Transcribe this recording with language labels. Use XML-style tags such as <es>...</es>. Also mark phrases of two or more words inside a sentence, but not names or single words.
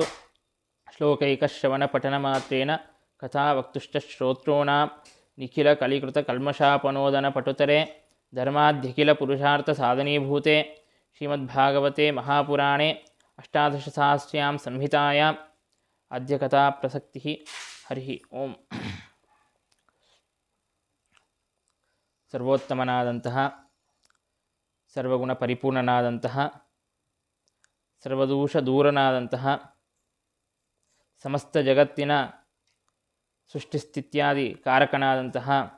<sa>ಶ್ಲೋಕೈಕಶ್ರವಣಪಠನಮಾತ್ರೇಣ ಕಥಾವಕ್ತುಶ್ಚ ಶ್ರೋತॄಣಾಂ ನಿಖಿಲಕಲಿಕೃತಕಲ್ಮಷಾಪನೋದನಪಟುತರೆ ಧರ್ಮಾದ್ಯಖಿಲಪುರುಷಾರ್ಥಸಾಧನೀಭೂತೆ ಶ್ರೀಮದ್ಭಾಗವತೆ ಮಹಾಪುರಾಣೇ ಅಷ್ಟಾದಶಸಹಸ್ರ್ಯಾಂ ಸಂಹಿತಾಯಾಂ ಅದ್ಯ ಕಥಾಪ್ರಸಕ್ತಿಃ. ಹರಿ ಓಂ.</sa> <kn>ಸರ್ವೋತ್ತಮನಾದಂತಹ ಸರ್ವಗುಣ ಪರಿಪೂರ್ಣನಾದಂತಹ ಸರ್ವದೋಷ ದೂರನಾದಂತಹ ಸಮಸ್ತ ಜಗತ್ತಿನ ಸೃಷ್ಟಿಸ್ಥಿತ್ಯಾದಿ ಕಾರಕನಾದಂತಹ</kn>